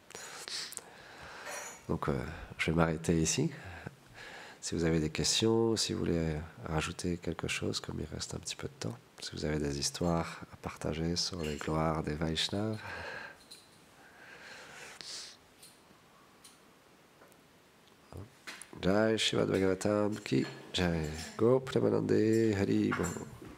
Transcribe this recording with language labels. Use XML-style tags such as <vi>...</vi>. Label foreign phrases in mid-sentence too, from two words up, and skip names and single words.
<fr>Donc je vais m'arrêter ici. Si vous avez des questions, si vous voulez rajouter quelque chose, comme il reste un petit peu de temps, si vous avez des histoires à partager sur les gloires des Vaishnavas.</fr> <hi>जय श्रीमद् भागवतम् की जय</hi> <bn>গো প্রেমানন্দে হরি বো.</bn>